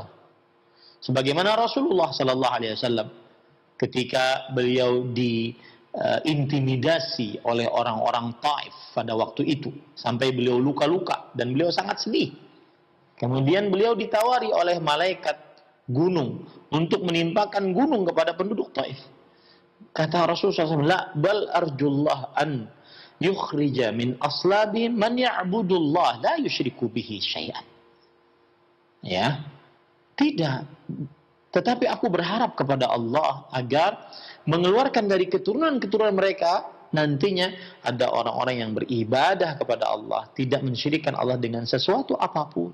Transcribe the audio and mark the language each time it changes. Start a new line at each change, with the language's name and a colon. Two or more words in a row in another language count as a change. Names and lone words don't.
Indonesian: Sebagaimana Rasulullah
Arabic: صلى الله عليه وسلم
Indonesian: ketika beliau diintimidasi oleh orang-orang Taif pada waktu itu sampai beliau luka-luka dan beliau sangat sedih. Kemudian beliau ditawari oleh malaikat gunung untuk menimpakan gunung kepada penduduk Taif. Kata Rasulullah SAW,
Arabic: لا بل أرجو الله أن يخرج من أصلابهم من يعبد الله لا يشرك به شيئا.
Indonesian: Ya, tidak. Tetapi aku berharap kepada Allah agar mengeluarkan dari keturunan-keturunan mereka nantinya ada orang-orang yang beribadah kepada Allah, tidak mensyirikkan Allah dengan sesuatu apapun.